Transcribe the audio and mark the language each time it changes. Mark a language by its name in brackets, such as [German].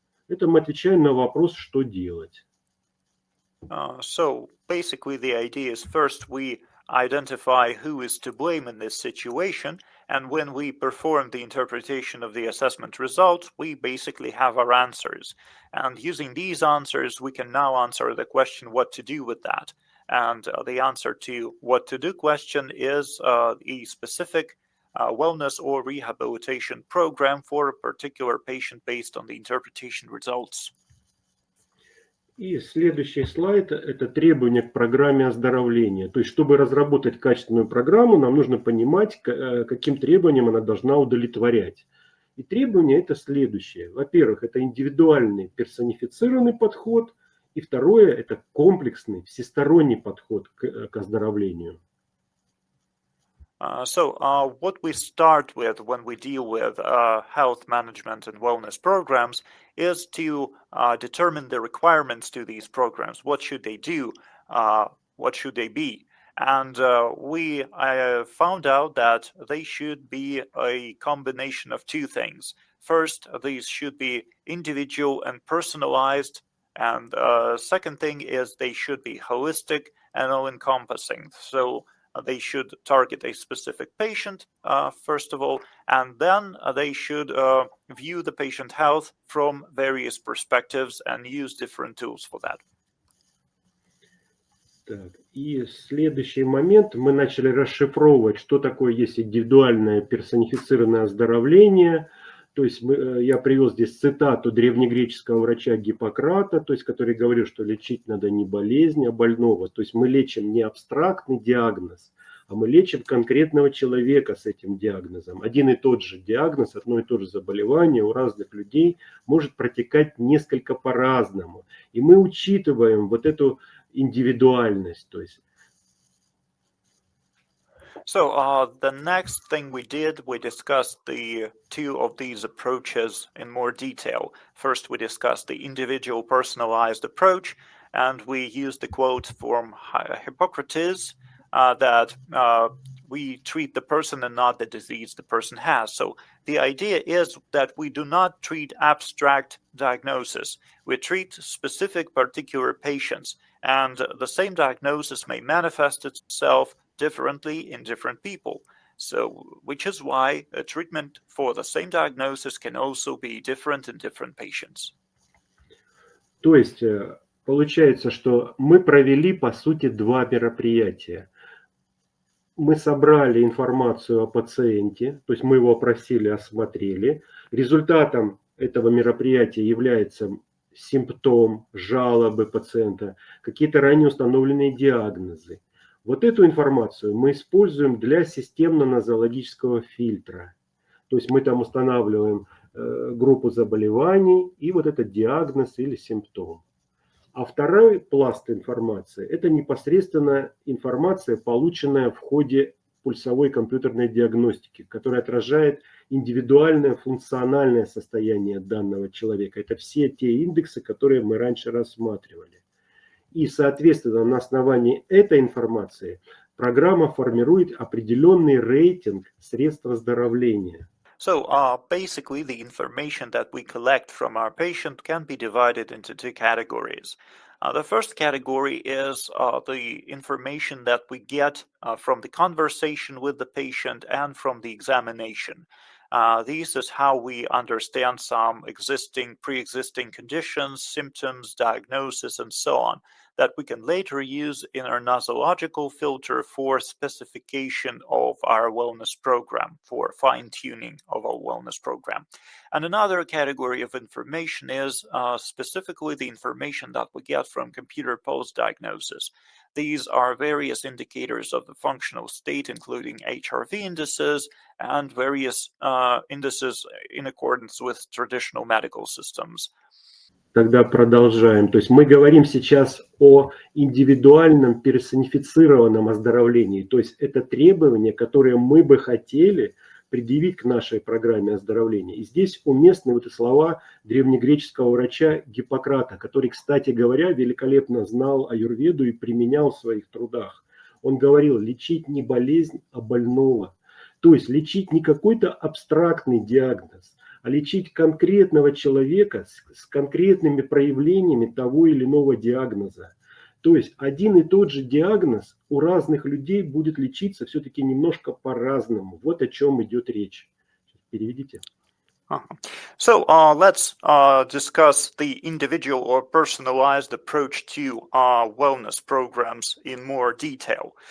[Russian] Это мы отвечаем на вопрос, что делать. [English] So basically the idea is first we identify who is to blame in this situation, and when we perform the interpretation of the assessment results, we basically have our answers. And using these answers, we can now answer the question what to do with that. And the answer to what to do question is a specific wellness or rehabilitation program for a particular patient based on the interpretation results. [Russian] И следующий слайд – это требования к программе оздоровления. То есть, чтобы разработать качественную программу, нам нужно понимать, каким требованиям она должна удовлетворять. И требования – это следующее. Во-первых, это индивидуальный персонифицированный подход. И второе – это комплексный, всесторонний подход к оздоровлению. [English] What we start with when we deal with health management and wellness programs is to determine the requirements to these programs. What should they do? What should they be? And we found out that they should be a combination of two things. First, these should be individual and personalized. And second thing is they should be holistic and all-encompassing. So they should target a specific patient, first of all, and then they should view the patient health from various perspectives and use different tools for that. [Russian] Так, и следующий момент, мы начали расшифровывать, что такое есть индивидуальное персонифицированное оздоровление. То есть я привел здесь цитату древнегреческого врача Гиппократа, то есть, который говорил, что лечить надо не болезнь, а больного. То есть мы лечим не абстрактный диагноз, а мы лечим конкретного человека с этим диагнозом. Один и тот же диагноз, одно и то же заболевание у разных людей может протекать несколько по-разному. И мы учитываем вот эту индивидуальность, то есть. [English] So the next thing we did, we discussed the two of these approaches in more detail. First, we discussed the individual personalized approach, and we used the quote from Hippocrates that we treat the person and not the disease the person has. So the idea is that we do not treat abstract diagnosis. We treat specific particular patients, and the same diagnosis may manifest itself differently in different people. So, which is why a treatment for the same diagnosis can also be different in different patients. [Russian] То есть получается, что мы провели, по сути, два мероприятия. Мы собрали информацию о пациенте, то есть мы его опросили, осмотрели. Результатом этого мероприятия является симптом, жалобы пациента, какие-то ранее установленные диагнозы. Вот эту информацию мы используем для системно-нозологического фильтра. То есть мы там устанавливаем группу заболеваний и вот этот диагноз или симптом. А второй пласт информации – это непосредственно информация, полученная в ходе пульсовой компьютерной диагностики, которая отражает индивидуальное функциональное состояние данного человека. Это все те индексы, которые мы раньше рассматривали. И, соответственно, на основании этой информации программа формирует определенный рейтинг средств оздоровления. [English] So basically, the information that we collect from our patient can be divided into two categories. The first category is the information that we get from the conversation with the patient and from the examination. This is how we understand some pre-existing conditions, symptoms, diagnosis, and so on, that we can later use in our nosological filter for specification of our wellness program, for fine-tuning of our wellness program. And another category of information is specifically the information that we get from computer pulse diagnosis. These are various indicators of the functional state, including HRV indices and various indices in accordance with traditional medical systems. [Russian] Тогда продолжаем. То есть мы говорим сейчас о индивидуальном персонифицированном оздоровлении. То есть это требования, которые мы бы хотели предъявить к нашей программе оздоровления. И здесь уместны вот эти слова древнегреческого врача Гиппократа, который, кстати говоря, великолепно знал аюрведу и применял в своих трудах. Он говорил: лечить не болезнь, а больного. То есть лечить не какой-то абстрактный диагноз, а лечить конкретного человека с конкретными проявлениями того или иного диагноза. То есть один и тот же диагноз у разных людей будет лечиться все-таки немножко по-разному. Вот о чем идет речь. Переведите. [English] So let's discuss the individual or personalized approach to wellness programs in more detail.